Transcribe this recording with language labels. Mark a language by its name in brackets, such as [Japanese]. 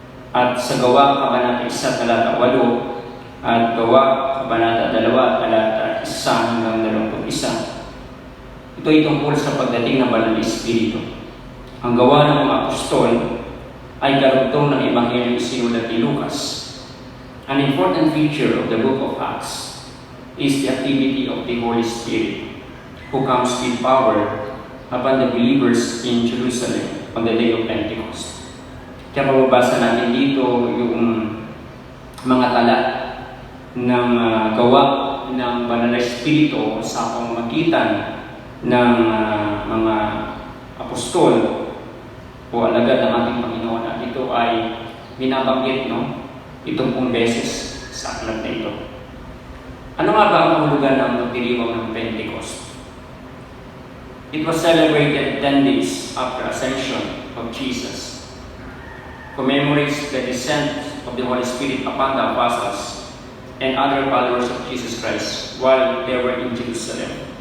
[Filipino] At sa Gawa, Kabanata 1, talata 8, at Gawa, Kabanata 2, talata 1 hanggang 21, Ito ay tungkol sa pagdating ng Banal na Espiritu. Ang gawa ng mga apostol ay karugtong ng Ebanghelyo sinulat ni Lucas. [English] An important feature of the book of Acts is the activity of the Holy Spirit, who comes with power upon the believers in Jerusalem on the day of Pentecost. [Filipino] Kaya mababasa natin dito yung mga tala ng gawa ng Banal na Espiritu sa pamamagitan ng mga apostol o alagad ng ating Panginoon, at ito ay binabanggit, itong pong beses sa aklat na ito. Ano nga ba ang kahulugan ng pagdiriwang ng Pentecost? [English] It was celebrated 10 days after ascension of Jesus, commemorates the descent of the Holy Spirit upon the apostles and other followers of Jesus Christ while they were in Jerusalem.